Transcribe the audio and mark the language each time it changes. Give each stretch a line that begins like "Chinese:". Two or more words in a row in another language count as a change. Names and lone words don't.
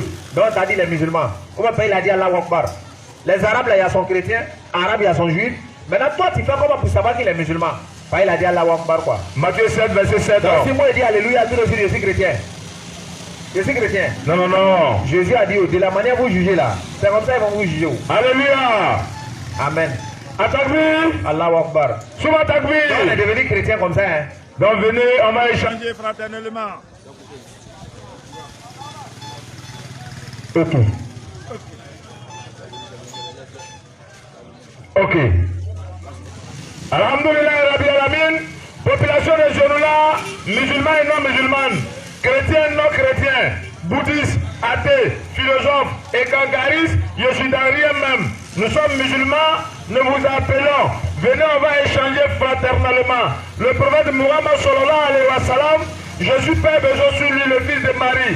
French: Donc t'as dit les musulmans. Comment il a dit
Arabic: الله أكبر?
French: Les arabes, là, il y a son chrétien, arabe, il y a son juif. Maintenant, toi, tu fais comment pour savoir qu'il est musulman? Il a dit
Arabic: الله أكبر
French: quoi. Matthieu 7, verset 7. Donc si moi je dis Alléluia, tout de suite je suis chrétien. Je suis chrétien. Non, non, non. Jésus a dit, de la manière vous jugez là, c'est comme ça ils vont vous juger. Alléluia. Amen.
Arabic: Atakbir. الله أكبر. ثم تكبير.
French: On est devenu chrétien comme ça. Hein. Donc venez, on va échanger fraternellement. Ok. Ok.
Arabic: الحمد لله رب العالمين,
French: population de Genoula, musulmans et non musulmanes, chrétiens et non chrétiens, bouddhistes, athées, philosophes et gangaristes, je suis dans rien même. Nous sommes musulmans, nous vous appelons. Venez, on va échanger fraternellement. Le prophète Muhammad
Arabic: صلى الله عليه وسلم,
French: Jésus Père besoin sur lui, le fils de Marie.